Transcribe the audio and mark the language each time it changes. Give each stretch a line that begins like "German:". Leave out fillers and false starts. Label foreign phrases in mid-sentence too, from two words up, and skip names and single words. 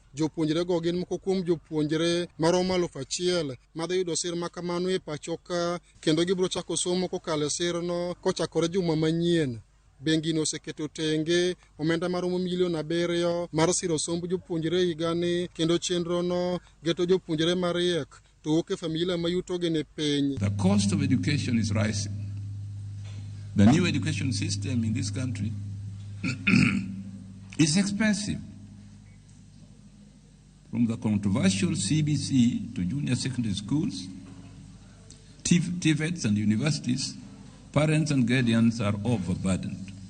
Luo (Kenya and Tanzania): Jopuonjre go gin moko kuom jopuonjre maromo 1,000 madhi yudo sir makamano e pachoka kendo gibiro chako somo kokalo sirno kochakore juma manyien. Bengi no oseketo tenge omenda maromo $7 mar siro somb jopuonjre higani kendo chenro no geto jopuonjre mariek to wuok e familia ma yutogi ni piny.
English: The cost of education is rising. The new education system in this country is expensive. From the controversial CBC to junior secondary schools, TVETs and universities, parents and guardians are overburdened.